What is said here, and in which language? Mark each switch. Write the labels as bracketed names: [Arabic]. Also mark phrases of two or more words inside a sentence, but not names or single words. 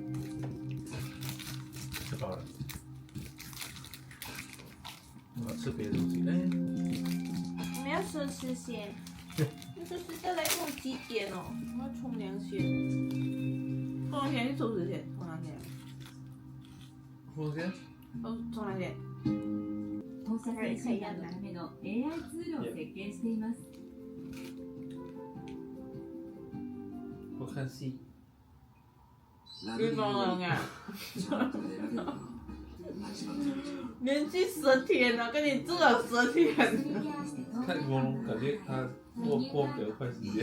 [Chinese] 吃饱了。我要吃别的东西嘞。我们要说吃先。你说是要来跟我几点哦？我要冲凉先。冲凉先去收拾先，冲凉先。我先。冲凉先。 [Japanese] 放射線診断のための AI ツールを設計しています。 [Chinese] 我看戏。运动了啊！连续10天了，跟你住了10天。看乌龙，感觉他过比较快时间。